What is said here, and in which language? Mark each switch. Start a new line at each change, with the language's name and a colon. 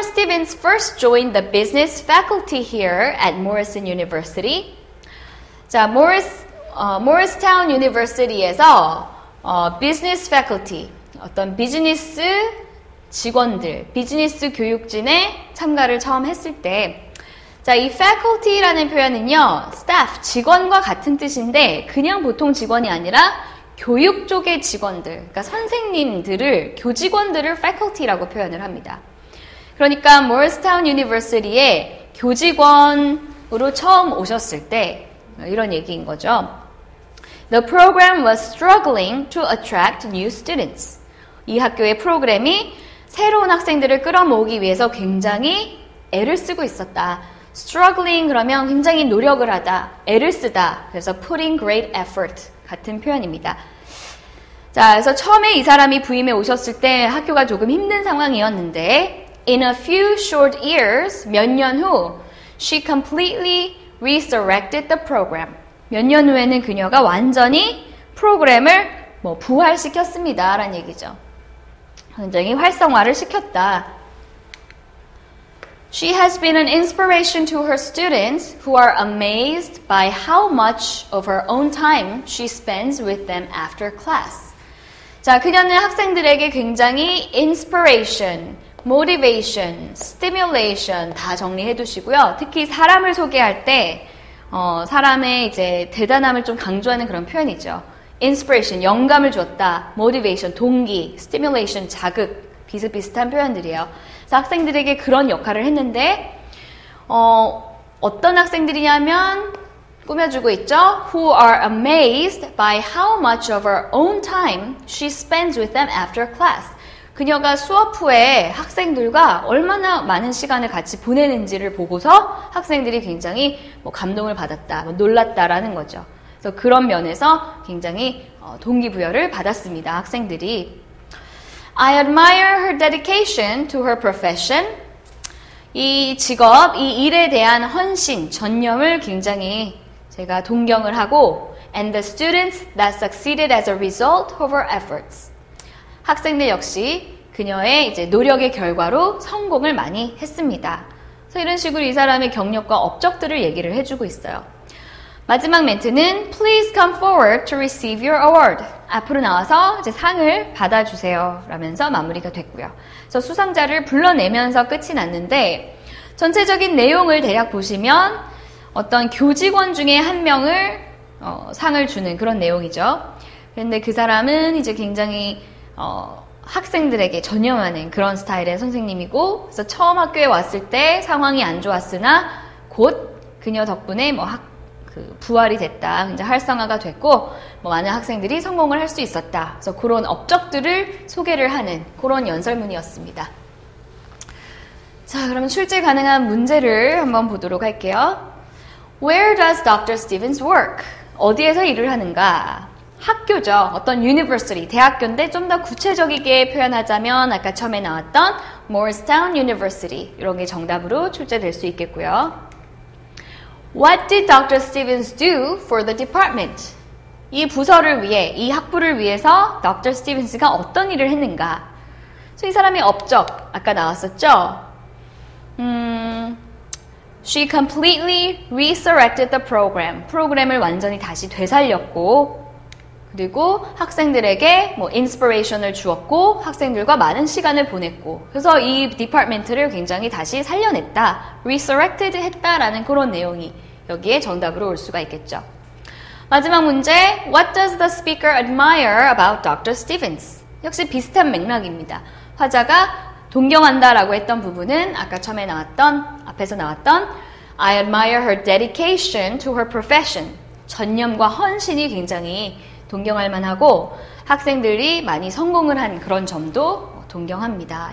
English: Stevens first joined the business faculty here at Morrison University,
Korean: 자, Morristown University에서 business faculty, 어떤 비즈니스 직원들, 비즈니스 교육진에 참가를 처음 했을 때, 자, 이 faculty라는 표현은요, staff, 직원과 같은 뜻인데, 그냥 보통 직원이 아니라 교육 쪽의 직원들, 그러니까 선생님들을, 교직원들을 faculty라고 표현을 합니다. 그러니까 Morristown University에 교직원으로 처음 오셨을 때, 이런 얘기인 거죠.
English: The program was struggling to attract new students.
Korean: 이 학교의 프로그램이 새로운 학생들을 끌어모으기 위해서 굉장히 애를 쓰고 있었다. struggling 그러면 굉장히 노력을 하다, 애를 쓰다. 그래서 putting great effort 같은 표현입니다. 자, 그래서 처음에 이 사람이 부임해 오셨을 때 학교가 조금 힘든 상황이었는데
English: in a few short years,
Korean: 몇 년 후
English: she completely resurrected the program.
Korean: 몇 년 후에는 그녀가 완전히 프로그램을 부활시켰습니다. 라는 얘기죠. 굉장히 활성화를 시켰다.
English: She has been an inspiration to her students who are amazed by how much of her own time she spends with them after class.
Korean: 자, 그녀는 학생들에게 굉장히 inspiration, motivation, stimulation 다 정리해 두시고요. 특히 사람을 소개할 때 사람의 이제 대단함을 좀 강조하는 그런 표현이죠. inspiration, 영감을 줬다. motivation, 동기, stimulation, 자극, 비슷비슷한 표현들이에요. 그래서 학생들에게 그런 역할을 했는데 어떤 학생들이냐면 꾸며주고 있죠. Who are amazed by how much of her own time she spends with them after class. 그녀가 수업 후에 학생들과 얼마나 많은 시간을 같이 보내는지를 보고서 학생들이 굉장히 감동을 받았다, 놀랐다라는 거죠. 그래서 그런 면에서 굉장히 동기부여를 받았습니다. 학생들이.
English: I admire her dedication to her profession.
Korean: 이 직업, 이 일에 대한 헌신, 전념을 굉장히 제가 동경을 하고
English: and the students that succeeded as a result of her efforts.
Korean: 학생들 역시 그녀의 이제 노력의 결과로 성공을 많이 했습니다. 그래서 이런 식으로 이 사람의 경력과 업적들을 얘기를 해주고 있어요. 마지막 멘트는 Please come forward to receive your award. 앞으로 나와서 이제 상을 받아주세요. 라면서 마무리가 됐고요. 그래서 수상자를 불러내면서 끝이 났는데 전체적인 내용을 대략 보시면 어떤 교직원 중에 한 명을 상을 주는 그런 내용이죠. 그런데 그 사람은 이제 굉장히 학생들에게 전념하는 그런 스타일의 선생님이고, 그래서 처음 학교에 왔을 때 상황이 안 좋았으나 곧 그녀 덕분에 부활이 됐다, 이제 활성화가 됐고, 많은 학생들이 성공을 할 수 있었다. 그래서 그런 업적들을 소개를 하는 그런 연설문이었습니다. 자, 그러면 출제 가능한 문제를 한번 보도록 할게요.
English: Where does Dr. Stevens work?
Korean: 어디에서 일을 하는가? 학교죠. 어떤 university, 대학교인데 좀 더 구체적이게 표현하자면 아까 처음에 나왔던 Morristown University 이런 게 정답으로 출제될 수 있겠고요.
English: What did Dr. Stevens do for the department?
Korean: 이 부서를 위해, 이 학부를 위해서 Dr. Stevens가 어떤 일을 했는가? 그래서 이 사람의 업적, 아까 나왔었죠?
English: She completely resurrected the program.
Korean: 프로그램을 완전히 다시 되살렸고, 그리고 학생들에게 뭐 인스피레이션을 주었고, 학생들과 많은 시간을 보냈고, 그래서 이 디파트먼트를 굉장히 다시 살려냈다, resurrected 했다라는 그런 내용이 여기에 정답으로 올 수가 있겠죠. 마지막 문제,
English: What does the speaker admire about Dr. Stevens?
Korean: 역시 비슷한 맥락입니다. 화자가 동경한다라고 했던 부분은 아까 처음에 나왔던, 앞에서 나왔던
English: I admire her dedication to her profession.
Korean: 전념과 헌신이 굉장히 동경할 만하고 학생들이 많이 성공을 한 그런 점도 동경합니다.